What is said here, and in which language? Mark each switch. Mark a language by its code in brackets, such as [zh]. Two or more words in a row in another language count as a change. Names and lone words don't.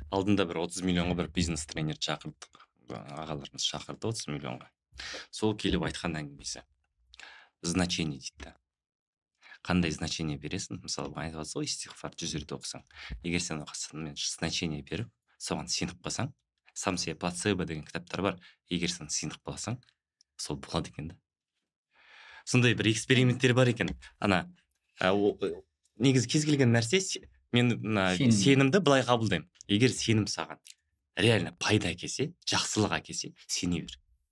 [kk] Алдында бір 30 миллионға бір бизнес тренер шақырдық, ағаларымыз шақырды 30 миллионға. Сол келіп айтқан әңгімесі значение дейді. Қандай значение бересің? Мысалы, айтып жатсыз ғой, истиғфар 100 рет оқысаң. Егер сен оқысаң, значение беріп, соған сеніп қалсаң, [ru] сам себе плацебо [kk] деген кітаптар бар. Егер сен сеніп қалсаң, сол болады екен да. Сондай бір эксперименттер бар екен. Негізі кез келген нәрсе, мен сенімді былай қабылдаймын. Егер сенім саған реально пайда әкелсе, жақсылық әкелсе, сене бер.